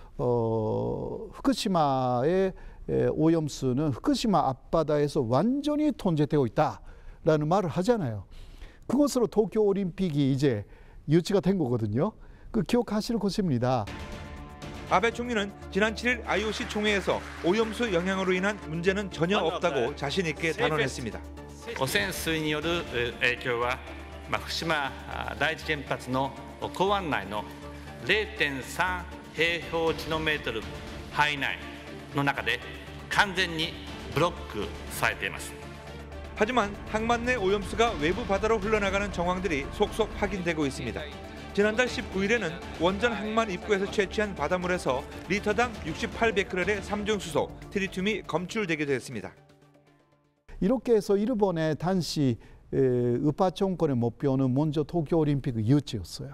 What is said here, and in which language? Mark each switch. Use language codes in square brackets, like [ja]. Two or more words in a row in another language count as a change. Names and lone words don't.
[ko] 후쿠시마의 오염수는 후쿠시마 앞바다에서 완전히 통제되고 있다라는 말을 하잖아요. 그것으로 도쿄 올림픽이 이제 유치가 된 거거든요. 그 기억하실 것입니다. 아베 총리는 지난 7일 IOC 총회에서 오염수 영향으로 인한 문제는 전혀 없다고 자신 있게 단언했습니다. [ja] 汚染水による影響は、福島第一原発の港湾内の 0.3 平方キロメートル範囲内の中で完全にブロックされています。 [ko] 하지만 항만 내 오염수가 외부 바다로 흘러나가는 정황들이 속속 확인되고 있습니다. 지난달 19일에는 원전 항만 입구에서 채취한 바닷물에서 리터당 68베크렐의 삼중수소, 트리튬이 검출되기도 했습니다. 이렇게 해서 일본의 당시 우파 정권의 목표는 먼저 도쿄올림픽 유치였어요.